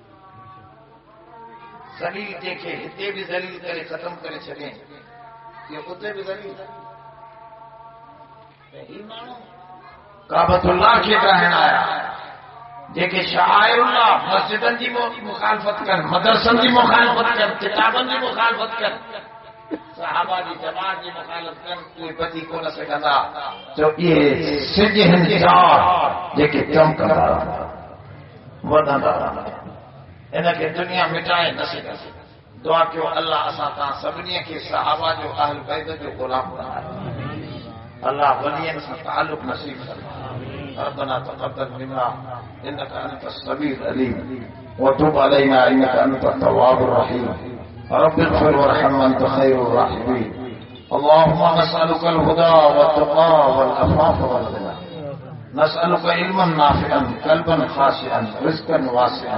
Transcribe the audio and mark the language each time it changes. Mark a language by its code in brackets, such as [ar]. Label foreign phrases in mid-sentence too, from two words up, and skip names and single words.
[sd] ज़लील जंहिंखे हिते बि ज़लील करे ख़तमु करे छॾे इहो उते बि ज़लील ही माण्हू काबतुल्लाह खे ठाहिण आया जेके शाइरुल्लाह मस्जिदनि जी मुखालफ़त कनि मदरसनि जी मुखालफ़त कनि किताबनि जी मुखालफ़त कनि सहाबा जी जमात जी मुखालफ़त कनि उहे बची कोन सघंदा जो इहे सिज आहिनि चार जेके चमकंदा वधंदा इनखे दुनिया मिटाए न सघंदी दुआ कयो अल्लाह असां तव्हां सभिनी खे सहाबा जो अहल बैत जो ग़ुलाम बणाए अल्लाह वलियनि सां ताल्लुक़ नसीब फरमाए [ar] ربنا تقبل منا انك انت السميع العليم وتب علينا انك انت التواب الرحيم رب اغفر وارحم وانت خير الراحمين اللهم نسالك الهدى والتقى والعفاف والغنى نسالك علما نافعا قلبا خاشعا رزقا واسعا